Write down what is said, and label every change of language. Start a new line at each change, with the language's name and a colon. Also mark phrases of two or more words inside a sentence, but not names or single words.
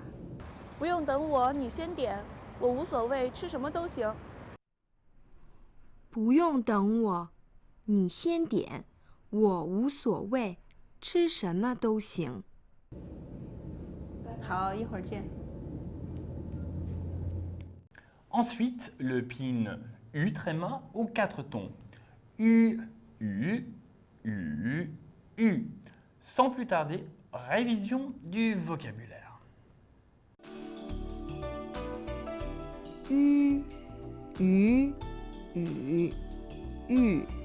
Chinese: 不用等我，你先点，我无所谓，吃什么都行。不用等我，你先点，我无所谓，吃什么都行。好，一会儿见。
French: Ensuite, le pinyin U tréma aux quatre tons. U, U, U, U. Sans plus tarder, révision du vocabulaire. U, U, U, U.